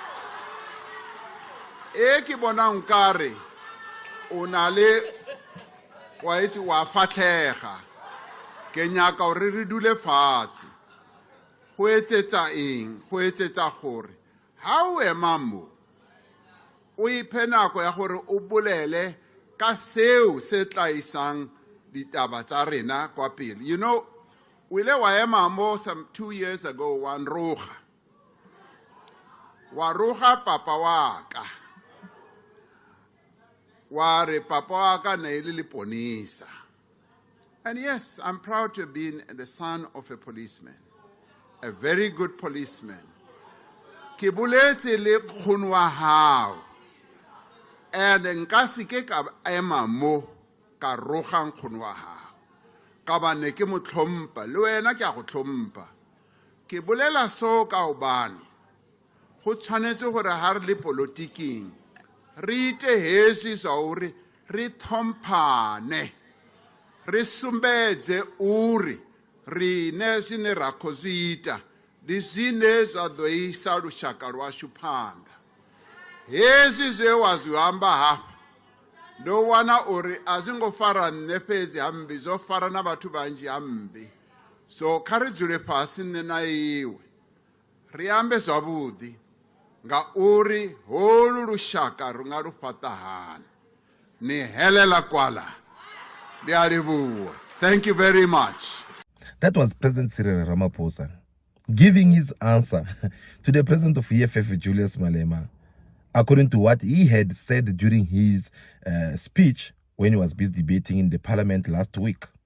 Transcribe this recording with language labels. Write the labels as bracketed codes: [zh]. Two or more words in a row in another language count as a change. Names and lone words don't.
[tn] E ke bonang nkare o na le wa itse wa fatlega ke nyaka gore re dule fatshe go etsetsa eng go etsetsa gore ha o ema mo o iphe nako ya gore o bolele ka seo se tla isang ditaba tsa rena kwa pele. [en] You know, [tn] o ile wa ema mo some 2 years ago wa roga papa wa ka wa re papa wa ka ne ile leponisa. [en] And yes, I'm proud to have been the son of a policeman, a very good policeman. [tn] Ke boletse le nkgono wa hao, and nka se ke ka ema mo ka roga nkgono wa hao ka ba ne ke mo tlhompha le wena ke a go tlhompha. Ke bolela so ka obane go tshwanetse gore ha re le politiking [ve] re ite hesi sa uri re thomphane, re sumbedze uri ri ne zwine ra khou zwi ita ndi zwine zwa ḓo isa lushaka lwashu phanḓa. Hezwi zwe wa zwi amba hafha ndo wana uri a zwi ngo fara nne fhedzi hambi, zwo fara na vhathu vhanzhi hambi. So kha ri dzule fhasi nne na iwe ri ambe zwavhuḓi nga uri holu lushaka ru nga lu fhaṱa hani. Ni helela kwala. Ndi a livhuwa. [en] Thank you very much. That was President Cyril Ramaphosa giving his answer to the president of EFF, Julius Malema, according to what he had said during his speech when he was busy debating in the parliament last week.